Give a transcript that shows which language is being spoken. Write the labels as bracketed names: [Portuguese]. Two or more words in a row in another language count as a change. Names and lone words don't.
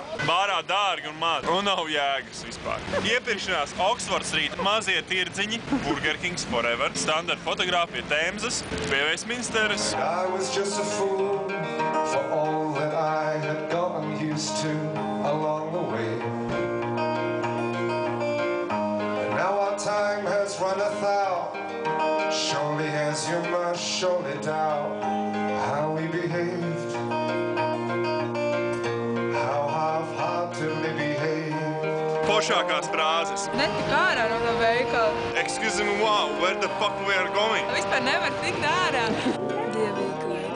[Latvian] Bārā dārgi un maz. Un nav jēgas vispār. Iepirkšanās Oxford Street, mazie tirdziņi, [English] Burger Kings Forever, [Latvian] standarta fotogrāfi pie Temzas, pie Westminsteras. [English] I was just a fool for all that I had gotten used to along the way. And now our time has runneth out. Surely has you must surely doubt how we behaved, how half-heartedly behaved. [Latvian] Foršākās frāzes. Netik ārā no tā veikala. [English] Excuse me, wow, where the fuck we are going? [Latvian] Vispār nevar tikt ārā. Dievīgi.